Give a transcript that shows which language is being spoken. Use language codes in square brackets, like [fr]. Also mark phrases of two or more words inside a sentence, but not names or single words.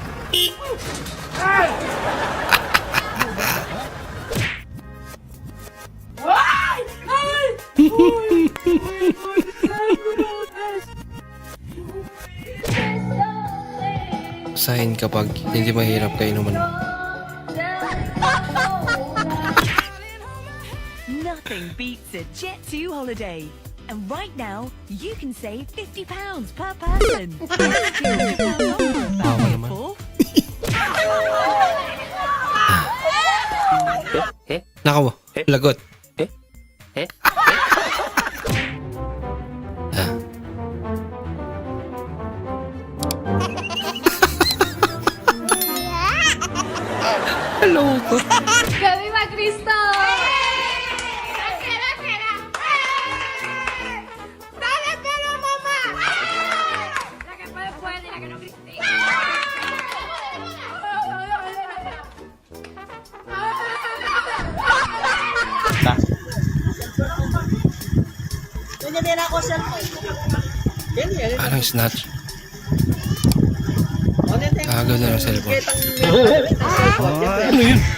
[tl] Sign kapag hindi mahirap kainuman mo. [en] Nothing beats a Jet2 holiday. And right now, you can save £50 per person. [tl] Tawa naman. Nako, lagot. Hello ko. [es] ¡Que viva Cristo! ¡Dale pelo, mamá! La que puede, puede, la que no grite. [tl] Parang snatch. Agaw na ng cellphone. Ano yun?